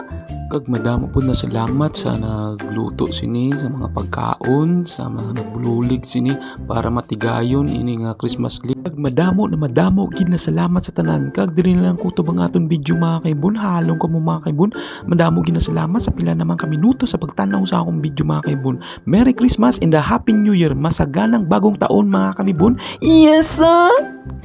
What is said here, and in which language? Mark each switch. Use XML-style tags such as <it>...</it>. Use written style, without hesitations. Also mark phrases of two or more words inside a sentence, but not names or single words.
<hil>Kag madamo po na salamat sa nagluto sini sa mga pagkaon, sa mga nagbululig sini para matigayon ini nga Christmas League. Kag madamo gid na salamat sa tanan, kag diri na lang kutob ang aton video mga kaibon, halong kamo mga kaibon, madamo gid na salamat sa pila naman ka minuto sa pagtanaw sa akong video mga kaibon.</hil> <en>Merry Christmas and a Happy New Year,</en> <tl>masaganang bagong taon mga kaibon.</tl> <en>Yes sir!</en>